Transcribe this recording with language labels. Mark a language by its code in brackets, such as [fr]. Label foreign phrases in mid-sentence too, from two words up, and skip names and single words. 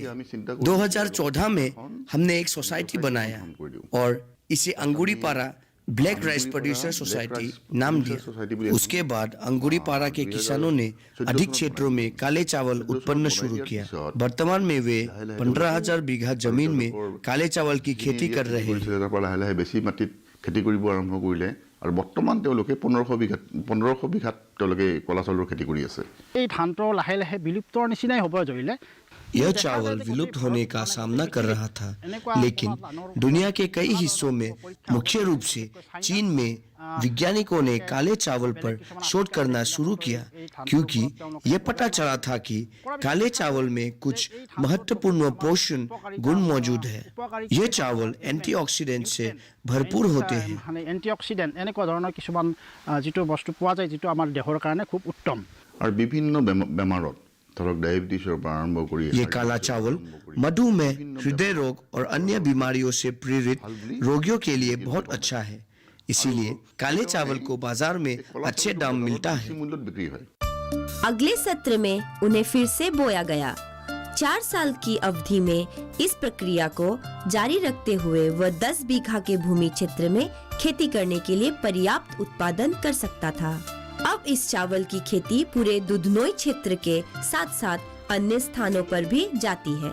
[hi] 2014 में हमने एक सोसाइटी बनाया और इसे अंगुड़ीपारा ब्लैक राइस प्रोड्यूसर सोसाइटी नाम दिया। उसके बाद अंगुड़ीपारा के किसानों ने अधिक क्षेत्रों में काले चावल उत्पन्न शुरू किया। वर्तमान में वे 15,000 बीघा जमीन में काले चावल की खेती कर रहे हैं। [as] বেছি মাটিত খেতি কৰিব आरम्भ কৰিলে আৰু বৰ্তমান তেওঁলোকে 1500 বিঘাত তেওঁলোকে কলা চাউলৰ খেতি কৰি আছে। এই ধানটো লাহে লাহে বিলুপ্তৰ নিচিনাই হ'ব ধৰিলে। [hi] यह चावल विलुप्त होने का सामना कर रहा था, लेकिन दुनिया के कई हिस्सों में, मुख्य रूप से चीन में, वैज्ञानिकों ने काले चावल पर शोध करना शुरू किया क्योंकि यह पता चला था कि काले चावल में कुछ महत्वपूर्ण पोषण गुण मौजूद है। यह चावल एंटीऑक्सीडेंट से भरपूर होते हैं। [as] एंटीऑक्सीडेंट এনেকুৱা ধৰণৰ কিছুমান যেটো বস্তু পোৱা যায় যেটো আমাৰ দেহৰ কাৰণে খুব উত্তম। আৰু বিভিন্ন বেমাৰত ধৰক ডায়াবেটিছৰ পৰা আৰম্ভ কৰি [hi] ये काला चावल मधुमेह, हृदय रोग और अन्य बीमारियों से पीड़ित रोगियों के लिए बहुत अच्छा है। इसीलिए काले चावल को बाजार में अच्छे दाम मिलता है। [as] মূল্যত বিক্ৰী হয়। [hi] अगले सत्र में उन्हें फिर से बोया गया। 4 साल की अवधि में इस प्रक्रिया को जारी रखते हुए वह 10 बीघा के भूमि क्षेत्र में खेती करने के लिए पर्याप्त उत्पादन कर सकता था। अब इस चावल की खेती पूरे दुधनोई क्षेत्र के साथ साथ अन्य स्थानों पर भी जाती है।